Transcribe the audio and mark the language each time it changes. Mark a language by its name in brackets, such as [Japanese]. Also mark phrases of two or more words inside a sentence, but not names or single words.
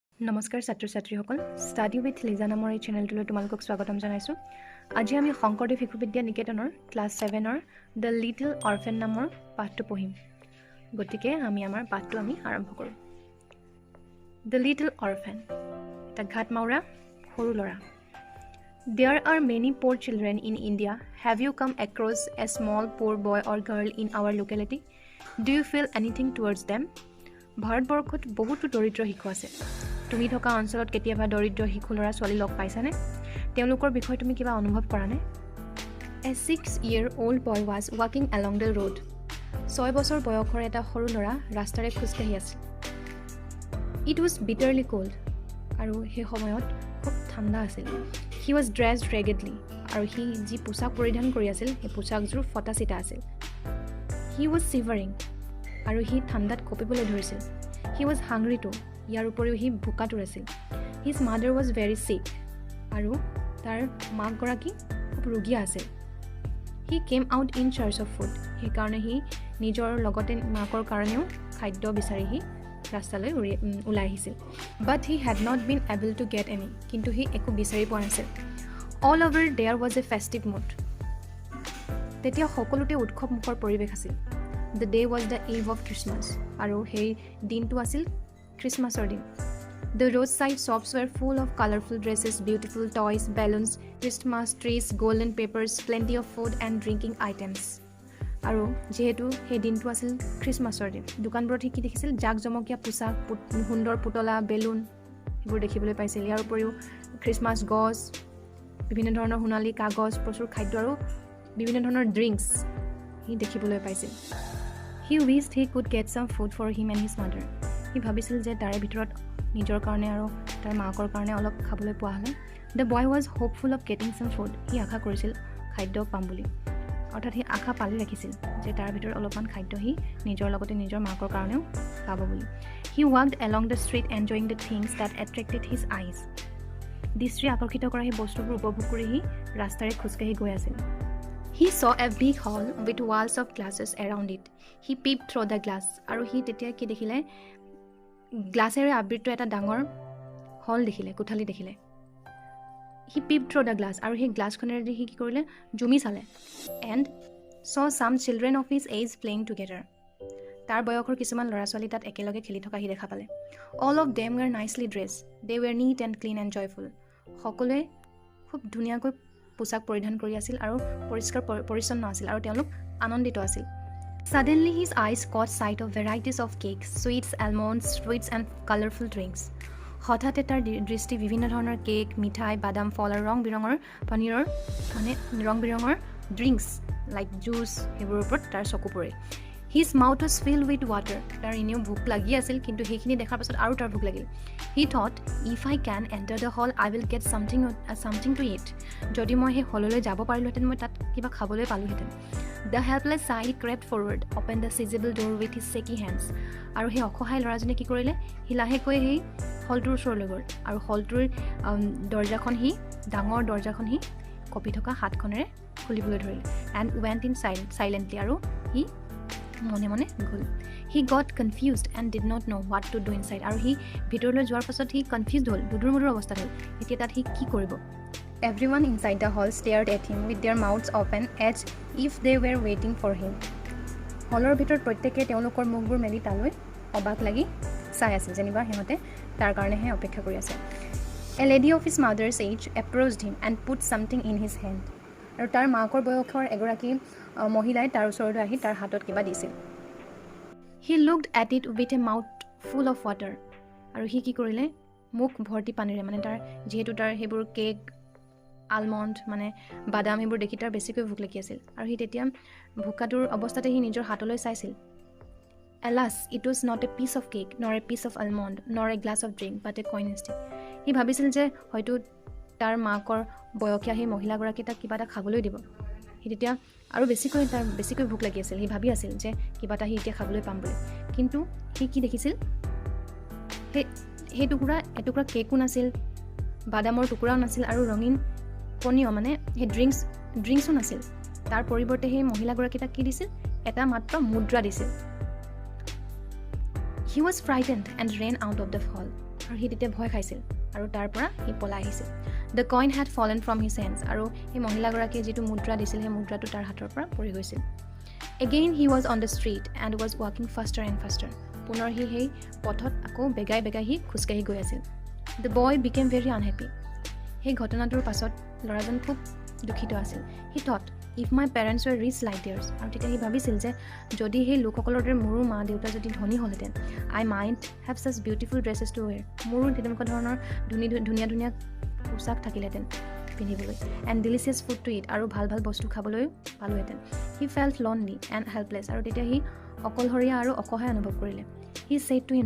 [Assamese] নমস্কাৰ ছাত্ৰ-ছাত্ৰীসকল ষ্টাডি উইথ লিজা নামৰ এই চেনেলটোলৈ তোমালোকক স্বাগতম জনাইছোঁ। আজি আমি শংকৰদেৱ শিশু বিদ্যা নিকেতনৰ ক্লাছ 7ৰ দ্য লিটল অৰফেন নামৰ পাঠটো পঢ়িম। গতিকে আমি আমাৰ পাঠটো আৰম্ভ কৰোঁ। দ্য লিটল অৰফেন, এটা ঘাটমাউৰা সৰু ল'ৰা। [English] There are many poor children in India. Have you come across a small poor boy or girl in our locality? Do you feel anything towards them? [Assamese] ভাৰতবৰ্ষত বহুতো দৰিদ্ৰ শিশু আছে। তুমি থকা অঞ্চলত কেতিয়াবা দৰিদ্ৰ শিশু ল'ৰা ছোৱালী লগ পাইছানে? তেওঁলোকৰ বিষয়ে তুমি কিবা অনুভৱ কৰানে? [English] A 6-year-old boy was walking along the road. [Assamese] 6 বছৰ বয়সৰ এটা সৰু ল'ৰা ৰাস্তাৰে খোজকাঢ়ি আছিল। [English] It was bitterly cold. [Assamese] আৰু সেই সময়ত খুব ঠাণ্ডা আছিল। [English] He was dressed raggedly. [Assamese] আৰু সি যি পোছাক পৰিধান কৰি আছিল সেই পোছাকযোৰ ফটা চিটা আছিল। [English] He was shivering. [Assamese] আৰু সি ঠাণ্ডাত কঁপিবলৈ ধৰিছিল। [English] He was hungry too. [Assamese] ইয়াৰ উপৰিও সি ভোকাতুৰ আছিল। [English] His mother was very sick. [Assamese] আৰু তাৰ মাকগৰাকী খুব ৰোগীয়া আছিল। [English] He came out in search of food. [Assamese] সেইকাৰণে সি নিজৰ লগতে মাকৰ কাৰণেও খাদ্য বিচাৰি সি ৰাস্তালৈ ওলাই আহিছিল। [English] But he had not been able to get any. [Assamese] কিন্তু সি একো বিচাৰি পোৱা নাছিল। [English] All over there was a festive mood. [Assamese] তেতিয়া সকলোতে উৎসৱমুখৰ পৰিৱেশ আছিল। [English] The day was the eve of Christmas. [Assamese] আৰু সেই দিনটো আছিল খ্ৰীষ্টমাছৰ দিন। [English] The roadside shops were full of colorful dresses, beautiful toys, balloons, Christmas trees, golden papers, plenty of food and drinking items. [Assamese] আৰু যেহেতু সেই দিনটো আছিল খ্ৰীষ্টমাছৰ দিন, দোকানবোৰত কি দেখিছিল? জাকজমকীয়া পোছাক, সুন্দৰ পুতলা, বেলুন এইবোৰ দেখিবলৈ পাইছিল। ইয়াৰ উপৰিও খ্ৰীষ্টমাছ গছ, বিভিন্ন ধৰণৰ সোণালী কাগজ, প্ৰচুৰ খাদ্য আৰু বিভিন্ন ধৰণৰ ড্ৰিংকছ সি দেখিবলৈ পাইছিল। [English] He wished he could get some food for him and his mother. [Assamese] সি ভাবিছিল যে তাৰে ভিতৰত নিজৰ কাৰণে আৰু তাৰ মাকৰ কাৰণে অলপ খাবলৈ পোৱা হ'লে। [English] The boy was hopeful of getting some food. [Assamese] সি আশা কৰিছিল খাদ্য পাম বুলি, অৰ্থাৎ সি আশা পালি ৰাখিছিল যে তাৰ ভিতৰত অলপমান খাদ্য সি নিজৰ লগতে নিজৰ মাকৰ কাৰণেও পাব বুলি। [English] He walked along the street enjoying the things that attracted his eyes. [Assamese] দৃষ্টি আকৰ্ষিত কৰা সেই বস্তুবোৰ উপভোগ কৰি সি ৰাস্তাৰে খোজকাঢ়ি গৈ আছিল। [English] He saw a big hall with walls of glasses around it. He peeped through the glass. [Assamese] আৰু সি তেতিয়া কি দেখিলে? গ্লাছেৰে আবৃত এটা ডাঙৰ হল দেখিলে, কোঠালি দেখিলে। [English] He peeped through the glass. [Assamese] আৰু সেই গ্লাছখনেৰে সি কি কৰিলে? জুমি চালে। [English] And saw some children of his age playing together. [Assamese] তাৰ বয়সৰ কিছুমান ল'ৰা ছোৱালী তাত একেলগে খেলি থকা সি দেখা পালে। [English] All of them were nicely dressed. They were neat and clean and joyful. [Assamese] সকলোৱে খুব ধুনীয়াকৈ পোছাক পৰিধান কৰি আছিল আৰু পৰিষ্কাৰ পৰিচ্ছন্ন আছিল আৰু তেওঁলোক আনন্দিত আছিল। [English] Suddenly his eyes caught sight of varieties of cakes, sweets, almonds, sweets and colorful drinks. [Assamese] হঠাতে তাৰ দৃষ্টি বিভিন্ন ধৰণৰ কেক, মিঠাই, বাদাম, ফল আৰু ৰং বিৰঙৰ পনীৰৰ ৰং বিৰঙৰ [English] drinks like juice [Assamese] সেইবোৰৰ ওপৰত তাৰ চকু পৰে। [English] His mouth was filled with water. [Assamese] তাৰ এনেও ভোক লাগি আছিল, কিন্তু সেইখিনি দেখাৰ পাছত আৰু তাৰ ভোক লাগিল। [English] He thought, if I can enter the hall, I will get something to eat. [Assamese] যদি মই সেই হললৈ যাব পাৰিলোহেঁতেন, মই তাত কিবা খাবলৈ পালোহেঁতেন। [English] The helpless child crept forward, opened the sizable door with his shaky hands. [Assamese] আৰু সেই অসহায় ল'ৰাজনে কি কৰিলে? সি লাহেকৈ সেই হলটোৰ ওচৰলৈ গ'ল আৰু হলটোৰ ডাঙৰ দৰ্জাখন সি কঁপি থকা হাতখনেৰে খুলিবলৈ ধৰিলে। [English] And went in silently. [Assamese] আৰু সি মনে মনে গ'ল। [English] He got confused and did not know what to do inside. [Assamese] আৰু সি ভিতৰলৈ যোৱাৰ পাছত সি কনফিউজড হ'ল, দুধুৰ অৱস্থাত হ'ল। এতিয়া তাত সি কি কৰিব? [English] Everyone inside the hall stared at him with their mouths open as if they were waiting for him. [Assamese] হলৰ ভিতৰত প্ৰত্যেকে তেওঁলোকৰ মুখবোৰ মেলি তালৈ অবাক লাগি চাই আছিল, যেনিবা সিহঁতে তাৰ কাৰণেহে অপেক্ষা কৰি আছে। [English] A lady of his mother's age approached him and put something in his hand. [Assamese] আৰু তাৰ মাকৰ বয়সৰ এগৰাকী মহিলাই তাৰ ওচৰলৈ আহি তাৰ হাতত কিবা দিছিল। [English] He looked at it with a mouth full of water. [Assamese] আৰু সি কি কৰিলে? মুখ ভৰ্তি পানীৰে, তাৰ যিহেতু তাৰ সেইবোৰ কেক, আলমণ্ড বাদাম সেইবোৰ দেখি তাৰ বেছিকৈ ভোক লাগি আছিল আৰু সি তেতিয়া ভোকাতুৰ অৱস্থাতে সি নিজৰ হাতলৈ চাইছিল। [English] Alas, it was not a piece of cake, nor a piece of almond, nor a glass of drink, but a coin instead. [Assamese] সি ভাবিছিল যে হয়তো তাৰ মাকৰ বয়সীয়া সেই মহিলাগৰাকী তাক কিবা এটা খাবলৈ দিব। সি তেতিয়া আৰু বেছিকৈ ভোক লাগি আছিল। সি ভাবি আছিল যে কিবা এটা সি এতিয়া খাবলৈ পাম বুলি, কিন্তু সি কি দেখিছিল? সেই এটুকুৰা কেকো নাছিল, বাদামৰ টুকুৰাও নাছিল আৰু ৰঙীন পনীয় সেই ড্ৰিংকছো নাছিল। তাৰ পৰিৱৰ্তে সেই মহিলাগৰাকী তাক কি দিছিল? এটা মাত্ৰ মুদ্ৰা দিছিল। [English] He was frightened and ran out of the hall. [Assamese] আৰু সি তেতিয়া ভয় খাইছিল আৰু তাৰ পৰা সি পলাই আহিছিল [English] The coin had fallen from his hands [Assamese] আৰু সেই মহিলাগৰাকীয়ে যিটো মুদ্ৰা দিছিল সেই মুদ্ৰাটো তাৰ হাতৰ পৰা পৰি গৈছিল [English] again he was on the street and was walking faster and faster [Assamese] পুনৰ সি সেই পথত আকৌ বেগাই সি খোজকাঢ়ি গৈ আছিল [English] The boy became very unhappy [Assamese] সেই ঘটনাটোৰ পাছত ল'ৰাজন খুব দুখিত আছিল [English] He thought if my parents were rich like theirs [Assamese] আৰু তেতিয়া সি ভাবিছিল যে যদি সেই লোকসকলৰ দৰে মোৰো মা দেউতা যদি ধনী হ'লহেঁতেন [English] I might have such beautiful dresses to wear [Assamese] মোৰো তেনেকুৱা ধৰণৰ ধুনীয়া পোচাক থাকিলেহেঁতেন পিন্ধিবলৈ [English] and delicious food to eat [Assamese] আৰু ভাল বস্তু খাবলৈও পালোহেঁতেন [English] He felt lonely and helpless [Assamese] আৰু তেতিয়া সি অকলশৰীয়া আৰু অসহায় অনুভৱ কৰিলে [English] He said to